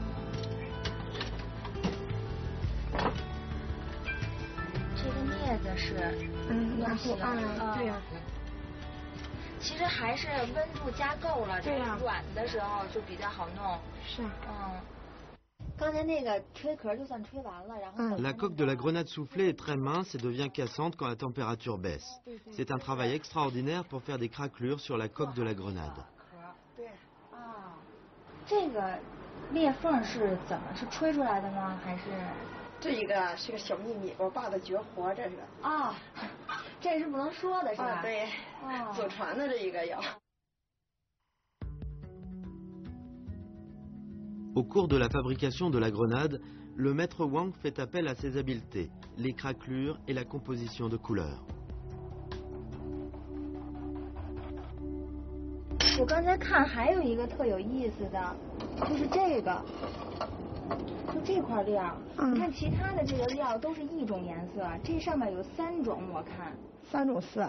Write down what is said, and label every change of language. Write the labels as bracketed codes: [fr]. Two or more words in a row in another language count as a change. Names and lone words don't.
[zh] 这个镊子是然后对呀。其实还是温度加够了，对呀，软的时候就比较好弄。是。刚才那个吹壳就算吹完了，然后。 [fr] La coque de la grenade soufflée est très mince et devient cassante quand la température baisse. C'est un travail extraordinaire pour faire des craquelures sur la coque de la grenade. [zh] 对。这个裂缝是怎么是吹出来的吗？还是？这一个是个小秘密，我爸的绝活，这是。这是不能说的是吧？对。祖传的这一个要。 [fr] Au cours de la fabrication de la grenade, le maître Wang fait appel à ses habiletés, les craquelures et la composition de couleurs. [zh] 我刚才看还有一个特有意思的，就是这个，就这块料。你看其他的这个料都是一种颜色，这上面有3种，我看。 3种色。